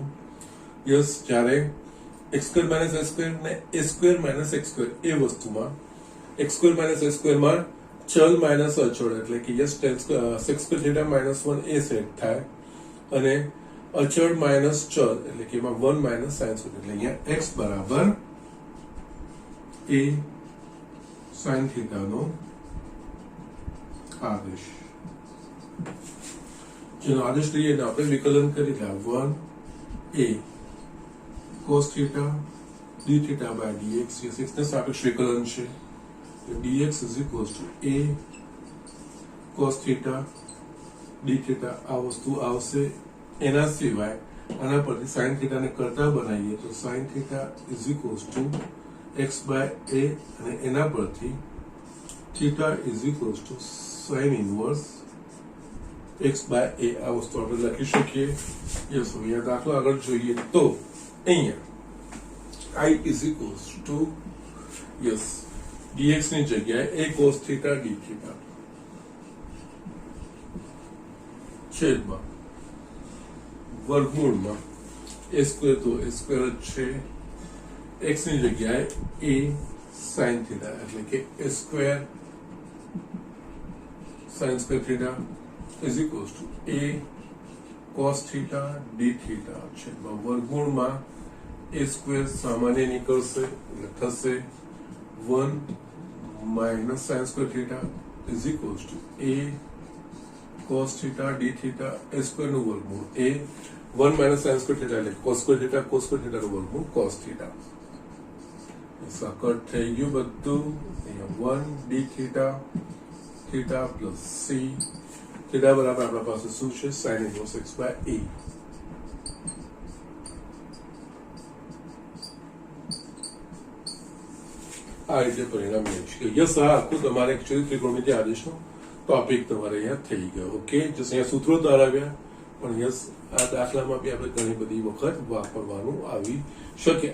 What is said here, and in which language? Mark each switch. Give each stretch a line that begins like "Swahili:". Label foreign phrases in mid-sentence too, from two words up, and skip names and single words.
Gujarati: યસ જ્યારે
English: x square minus a square
Gujarati: ને
English: a square minus x square
Gujarati: એ વસ્તુમાં
English: x square minus a square
Gujarati: માં ચલ માઇનસ અચળ એટલે કે
English: yes sec square theta minus 1
Gujarati: એ સેટ થાય અને અચળ માઇનસ ચલ એટલે કે એમાં
English: 1 minus sin square
Gujarati: એટલે અહીંયા x બરાબર
English: a sin theta
Gujarati: નો આદેશ. જેનો આદેશ લઈએ આપણે વિકલન કરી લે 1
English: a cos theta d theta by dx, yes,
Gujarati: x ને સાપેક્ષ વિકલન છે,
English: dx is equals to a cos theta d theta
Gujarati: આ વસ્તુ આવશે. એના સિવાય આના પરથી
English: sin theta
Gujarati: ને કરતા બનાવીએ તો
English: sin theta is equals to x by a,
Gujarati: અને એના પરથી
English: theta is equals to sin inverse x by a
Gujarati: આ વસ્તુ આપણે લખી શકીએ. યસ, અહીંયા દાખલો આગળ જોઈએ તો અહીંયા
English: I is equals to yes dx
Gujarati: ની જગ્યાએ
English: a cos theta d theta
Gujarati: છેદમાં વર્ગમૂળમાં
English: a square
Gujarati: તો
English: a square
Gujarati: જ છે, x ની જગ્યાએ
English: a sin theta
Gujarati: એટલે કે
English: a square sin square theta is equals to a cos theta d theta
Gujarati: છેદમાં વર્ગમૂળમાં
English: a square
Gujarati: સામાન્ય નીકળશે એટલે થશે
English: 1 minus sin square theta is equals to a cos theta d theta a square
Gujarati: નું વર્ગમૂળ
English: a 1 minus sin square theta એટલે cos square theta
Gujarati: નું વર્ગમૂળ
English: cos theta.
Gujarati: કટ થઈ ગયું બધું. અહીંયા
English: 1 d theta theta plus c theta
Gujarati: બરાબર આપણા પાસે શું છે
English: sin inverse x by a.
Gujarati: આ રીતે પરિણામ મેળવીશું. યસ, આ આખું તમારે એકચ્યુઅલી ત્રિકોણમિતિ આદેશનો ટોપિક તમારે અહીંયા થઈ ગયો.
English: okay, just
Gujarati: અહીંયા સૂત્રો તારાવ્યા, પણ યસ આ દાખલામાં બી આપણે ઘણી બધી વખત વાપરવાનું આવી શકે.